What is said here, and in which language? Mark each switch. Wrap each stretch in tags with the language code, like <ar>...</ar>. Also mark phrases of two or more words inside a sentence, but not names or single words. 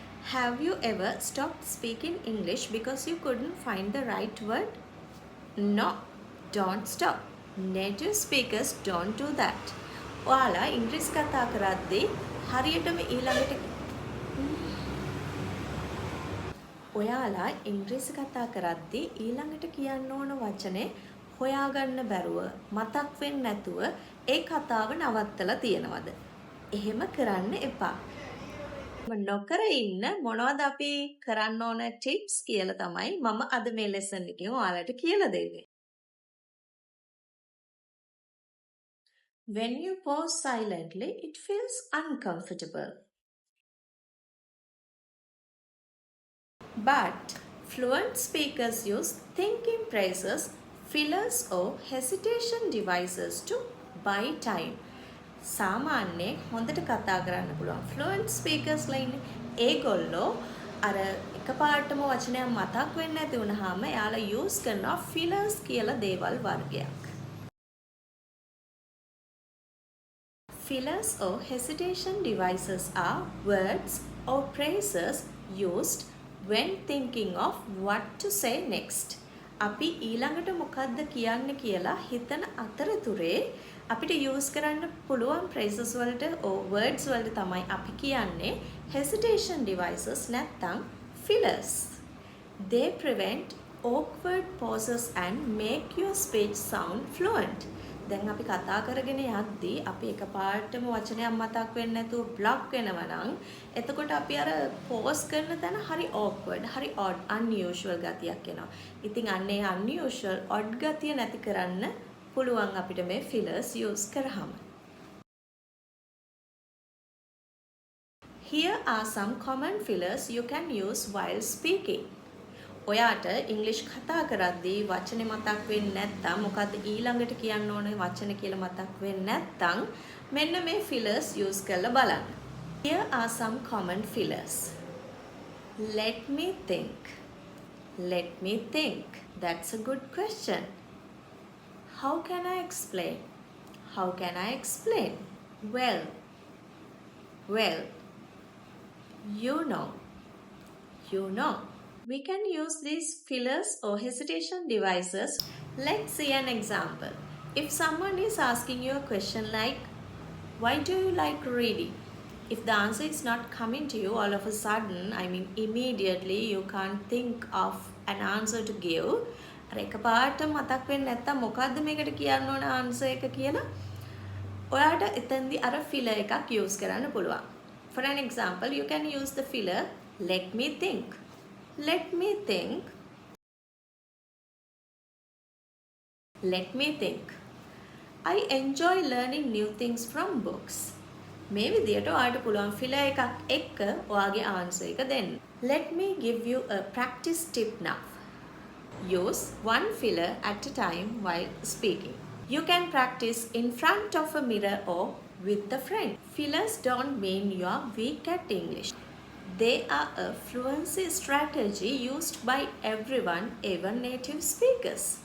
<en>Have you ever stopped speaking English because you couldn't find the right word? No, don't stop. Native speakers don't do that.</en> <si>ඔයාලා ඉංග්‍රීසි කතා කරද්දී හරියටම ඊළඟට ඔයාලා ඉංග්‍රීසි කතා කරද්දී ඊළඟට කියන්න ඕන වචනේ හොයාගන්න බැරුව මතක් වෙන්නේ නැතුව ඒ කතාව නවත්තලා තියෙනවද? එහෙම කරන්න එපා. නොකර ඉන්න මොනවද අපි කරන්න ඕන ටිප්ස් කියලා තමයි මම අද මේ ලෙසන් එකෙන් ඔයාලට කියලා දෙන්නේ.</si> <en>When you pause silently, it feels uncomfortable. But fluent speakers use thinking phrases, fillers or hesitation devices to buy time.</en> <si>සාමාන්‍යයෙන් හොඳට කතා කරන්න පුළුවන්</si> <en>fluent speakers</en> <si>ලා ඉන්නේ. ඒගොල්ලෝ අර එකපාරටම වචනයක් මතක් වෙන්නේ නැති වුනහම එයාලා use කරනවා fillers කියලා දේවල් වර්ගයක්.</si> <en>Fillers or hesitation devices are words or phrases used when thinking of what to say next.</en> <si>අපි ඊළඟට මොකද්ද කියන්න කියලා හිතන අතරතුරේ අපිට use කරන්න පුළුවන් phrases වලට</si> <en>or words</en> <si>වලට තමයි අපි කියන්නේ</si> <en>hesitation devices</en> <si>නැත්නම් fillers.</si> <en>They prevent awkward pauses and make your speech sound fluent.</en> <si>දැන් අපි කතා කරගෙන යද්දී අපි එකපාරටම වචනයක් මතක් වෙන්නේ නැතුව බ්ලොක් වෙනවා නම් එතකොට අපි අර පෝස් කරන තැන හරි awkward, හරි</si> <en>odd, unusual</en> <si>ගතියක් එනවා. ඉතින් අන්න ඒ</si> <en>unusual, odd</en> <si>ගතිය නැති කරන්න පුළුවන් අපිට මේ</si> <en>fillers use</en> <si>කරාම.</si> <en>Here are some common fillers you can use while speaking.</en> <si>ඔයාට ඉංග්‍රීසි කතා කරද්දී වචනේ මතක් වෙන්නේ නැත්නම් මොකද්ද ඊළඟට කියන්න ඕනේ වචන කියලා මතක් වෙන්නේ නැත්නම් මෙන්න මේ</si> <en>fillers use</en> <si>කරලා බලන්න.</si> <en>Here are some common fillers. Let me think. Let me think. That's a good question. How can I explain? How can I explain? Well. Well. You know. You know. We can use these fillers or hesitation devices. Let's see an example. If someone is asking you a question like, why do you like reading? If the answer is not coming to you all of a sudden, I mean immediately, you can't think of an answer to give.</en> <si>එකපාරට මතක් වෙන්නේ නැත්තම් මොකද්ද මේකට කියන්න ඕන answer එක කියලා ඔයාට එතෙන්දී අර filler එකක් use කරන්න පුළුවන්.</si> <en>For an example, you can use the filler let me think. Let me think. Let me think. I enjoy learning new things from books.</en> <si>මේ විදියට ඔයාලට පුළුවන් filler එකක් එක්ක ඔයාගේ answer එක දෙන්න.</si> <en>Let me give you a practice tip now. Use one filler at a time while speaking. You can practice in front of a mirror or with a friend. Fillers don't mean you are weak at English. They are a fluency strategy used by everyone, even native speakers.</en>